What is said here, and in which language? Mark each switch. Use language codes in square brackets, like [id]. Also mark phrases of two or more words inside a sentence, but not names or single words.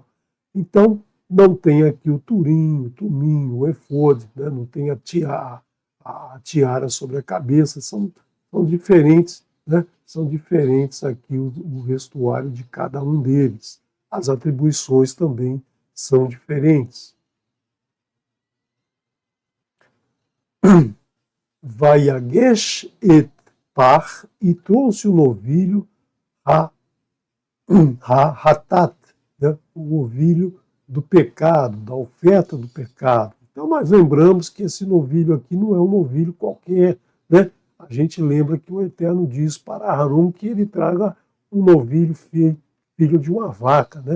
[pt] Então, não tem aqui o turim, o tumim, o efode, né? Não tem a tiara sobre a cabeça, são diferentes, né? São diferentes aqui o vestuário de cada um deles. As atribuições também são diferentes. [he] ויגש את פר, [pt] e trouxe o novilho Hatat, né? O novilho do pecado, da oferta do pecado. Então nós lembramos que esse novilho aqui não é um novilho qualquer, né? A gente lembra que o Eterno diz para Aharon que ele traga um novilho filho de uma vaca, né?